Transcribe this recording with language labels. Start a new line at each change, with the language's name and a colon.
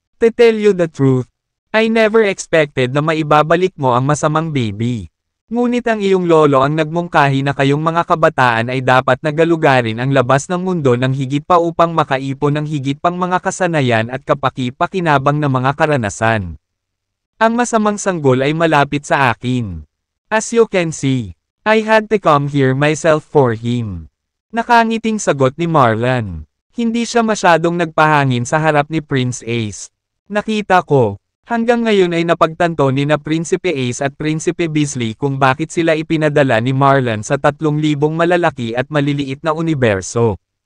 English: To tell you the truth, I never expected
Filipino: na maibabalik mo ang masamang baby. Ngunit ang iyong lolo ang nagmungkahi na kayong mga kabataan ay dapat nagalugarin ang labas ng mundo ng higit pa upang makaipon ng higit pang mga kasanayan at kapaki-pakinabang na mga karanasan. Ang masamang sanggol ay malapit sa akin.
English: As you can see, I had to come here myself for him.
Filipino: Nakangiting sagot ni Marlon. Hindi siya masyadong nagpahangin sa harap ni Prince Ace. Nakita ko. Hanggang ngayon ay napagtanto ni na Prinsipe Ace at Prinsipe Beasley kung bakit sila ipinadala ni Marlon sa 3,000 malalaki at maliliit na universo.